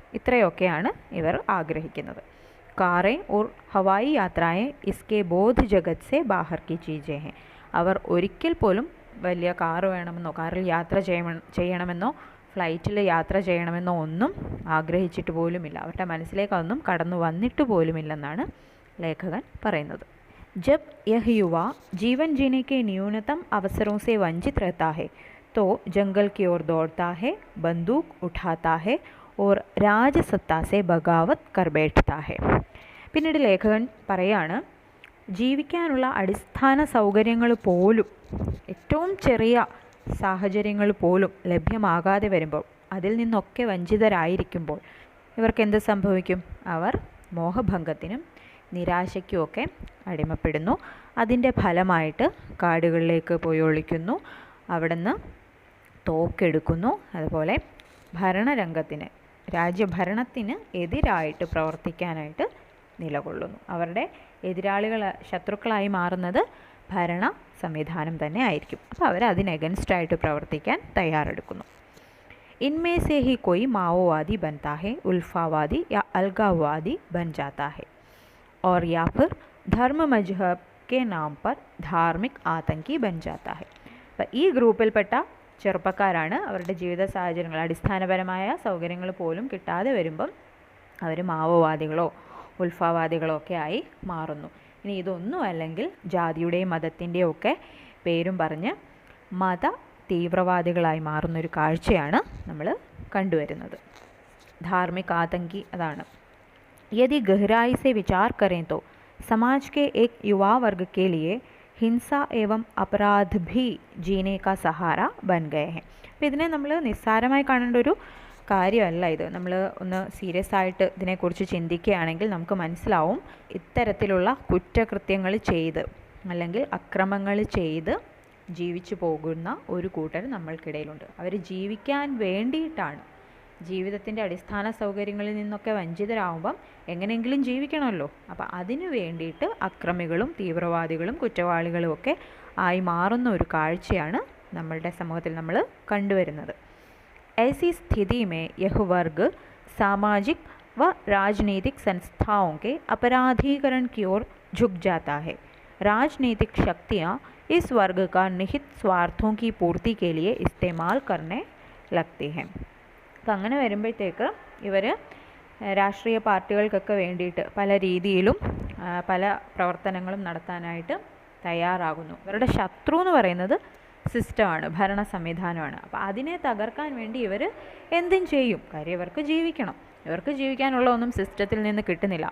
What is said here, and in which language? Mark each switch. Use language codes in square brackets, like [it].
[ml] ഇത്രയൊക്കെയാണ് ഇവർ ആഗ്രഹിക്കുന്നത്. [hi] കാറേ ഓർ ഹവായി യാത്രയെ ഇസ്കെ ബോധ് ജഗത് സെ ബാഹർ കി ചീജേ ഹെ. [ml] അവർ ഒരിക്കൽ പോലും വലിയ കാറ് വേണമെന്നോ കാറിൽ യാത്ര ചെയ്യണമെന്നോ ഫ്ലൈറ്റിൽ യാത്ര ചെയ്യണമെന്നോ ഒന്നും ആഗ്രഹിച്ചിട്ട് പോലുമില്ല. അവരുടെ മനസ്സിലേക്ക് അതൊന്നും കടന്നു വന്നിട്ട് പോലുമില്ലെന്നാണ് ലേഖകൻ പറയുന്നത്. [hi] जब यह युवा जीवन जीने के न्यूनतम अवसरों से वंचित रहता है तो जंगल की ओर दौड़ता है, बंदूक उठाता है और राजसत्ता से बगावत कर बैठता है. [ml] പിന്നീട് ലേഖകൻ പറയാണ്, ജീവിക്കാനുള്ള അടിസ്ഥാന സൗകര്യങ്ങൾ പോലും ഏറ്റവും ചെറിയ സാഹചര്യങ്ങൾ പോലും ലഭ്യമാകാതെ വരുമ്പോൾ, അതിൽ നിന്നൊക്കെ വഞ്ചിതരായിരിക്കുമ്പോൾ ഇവർക്ക് എന്ത് സംഭവിക്കും? അവർ മോഹഭംഗത്തിനും നിരാശയ്ക്കുമൊക്കെ അടിമപ്പെടുന്നു. അതിൻ്റെ ഫലമായിട്ട് കാടുകളിലേക്ക് പോയി ഒളിക്കുന്നു, അവിടുന്ന് തോക്കെടുക്കുന്നു. അതുപോലെ ഭരണരംഗത്തിന്, രാജ്യഭരണത്തിന് എതിരായിട്ട് പ്രവർത്തിക്കാനായിട്ട് നിലകൊള്ളുന്നു. അവരുടെ ശത്രുക്കളായി മാറുന്നത് ഭരണ സംവിധാനം തന്നെ ആയിരിക്കും. അപ്പോൾ അവർ അതിന് എഗൻസ്റ്റായിട്ട് പ്രവർത്തിക്കാൻ തയ്യാറെടുക്കുന്നു. [hi] इनमें से ही कोई माओवादी बनता है, उल्फावादी या अलगाववादी बन जाता है, और या फिर धर्म मजहब के नाम पर धार्मिक आतंकी बन जाता है. [ml] അപ്പോൾ ഈ ഗ്രൂപ്പിൽപ്പെട്ട ചെറുപ്പക്കാരാണ് അവരുടെ ജീവിത സാഹചര്യങ്ങൾ, അടിസ്ഥാനപരമായ സൗകര്യങ്ങൾ പോലും കിട്ടാതെ വരുമ്പം അവർ മാവോവാദികളോ ഉൽഫാവാദികളോ ഒക്കെ ആയി മാറുന്നു. ഇനി ഇതൊന്നും അല്ലെങ്കിൽ ജാതിയുടെയും മതത്തിൻ്റെയും ഒക്കെ പേരും പറഞ്ഞ് മത തീവ്രവാദികളായി മാറുന്നൊരു കാഴ്ചയാണ് നമ്മൾ കണ്ടുവരുന്നത്. ധാർമ്മിക ആതങ്കി അതാണ്. [hi] यदि गहराई से विचार करें तो समाज के एक युवा वर्ग के लिए हिंसा एवं अपराध भी जीने का सहारा बन गए हैं. [ml] അപ്പോൾ ഇതിനെ നമ്മൾ നിസ്സാരമായി കാണേണ്ട ഒരു കാര്യമല്ല ഇത്. നമ്മൾ ഒന്ന് സീരിയസ് ആയിട്ട് ഇതിനെക്കുറിച്ച് ചിന്തിക്കുകയാണെങ്കിൽ നമുക്ക് മനസ്സിലാവും, ഇത്തരത്തിലുള്ള കുറ്റകൃത്യങ്ങൾ ചെയ്ത് അല്ലെങ്കിൽ അക്രമങ്ങൾ ചെയ്ത് ജീവിച്ചു പോകുന്ന ഒരു കൂട്ടർ നമ്മൾക്കിടയിലുണ്ട്. അവർ ജീവിക്കാൻ വേണ്ടിയിട്ടാണ്, ജീവിതത്തിൻ്റെ അടിസ്ഥാന സൗകര്യങ്ങളിൽ നിന്നൊക്കെ വഞ്ചിതരാകുമ്പം എങ്ങനെയെങ്കിലും ജീവിക്കണമല്ലോ. അപ്പോൾ അതിനു വേണ്ടിയിട്ട് അക്രമികളും തീവ്രവാദികളും കുറ്റവാളികളും ഒക്കെ ആയി മാറുന്ന ഒരു കാഴ്ചയാണ് നമ്മളുടെ സമൂഹത്തിൽ നമ്മൾ കണ്ടുവരുന്നത്. [hi] ऐसी स्थिति में यह वर्ग सामाजिक व राजनीतिक संस्थाओं के अपराधीकरण की ओर झुक जाता है. राजनीतिक शक्तियाँ इस वर्ग का निहित स्वार्थों की पूर्ति के लिए इस्तेमाल करने लगती हैं. [ml] അപ്പം അങ്ങനെ വരുമ്പോഴത്തേക്ക് ഇവർ രാഷ്ട്രീയ പാർട്ടികൾക്കൊക്കെ വേണ്ടിയിട്ട് പല രീതിയിലും പല പ്രവർത്തനങ്ങളും നടത്താനായിട്ട് തയ്യാറാകുന്നു. ഇവരുടെ ശത്രു എന്ന് പറയുന്നത് സിസ്റ്റമാണ്, ഭരണ സംവിധാനമാണ്. അപ്പോൾ അതിനെ തകർക്കാൻ വേണ്ടി ഇവർ എന്തും ചെയ്യും. കാര്യം ഇവർക്ക് ജീവിക്കണം, ഇവർക്ക് ജീവിക്കാനുള്ള ഒന്നും സിസ്റ്റത്തിൽ നിന്ന് കിട്ടുന്നില്ല.